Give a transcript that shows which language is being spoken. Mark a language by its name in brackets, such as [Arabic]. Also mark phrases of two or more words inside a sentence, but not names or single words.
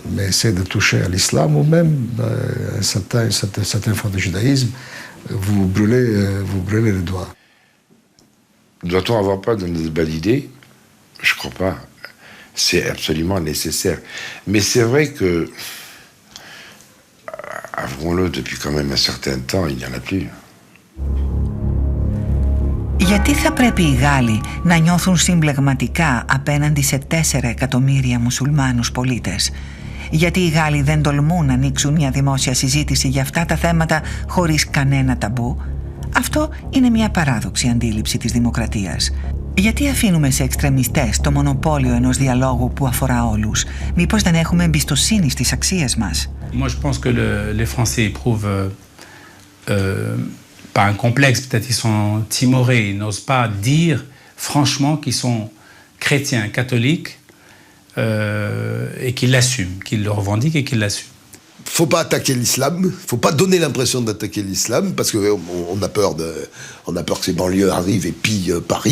[French] Mais essayer de toucher à l'islam ou même certaines formes de judaïsme, vous brûlez les doigts. Doit-on avoir peur de nous valider? Je crois pas. C'est absolument nécessaire. Mais c'est vrai que, avouons-le, depuis quand même un certain temps, il n'y en a plus. [Greek] Γιατί θα πρέπει οι Γάλλοι να νιώθουν συμπλεγματικά απέναντι σε 4 εκατομμύρια μουσουλμάνους πολίτες? Γιατί οι Γάλλοι δεν τολμούν να ανοίξουν μια δημόσια συζήτηση για αυτά τα θέματα χωρίς κανένα ταμπού? Αυτό είναι μια παράδοξη αντίληψη της δημοκρατίας. Γιατί αφήνουμε σε εξτρεμιστές το μονοπόλιο ενός διαλόγου που αφορά όλους? Μήπως δεν έχουμε εμπιστοσύνη στις αξίες μας? [French] Moi, je pense que les Français éprouvent pas un complexe, peut-être ils sont timorés, ils n'osent pas dire franchement qu'ils sont chrétiens, catholiques, et qu'ils l'assument, qu'ils le revendiquent et qu'ils l'assument. Faut pas attaquer l'islam, faut pas donner l'impression d'attaquer l'islam, parce qu'on a peur que ces banlieues arrivent et pillent Paris.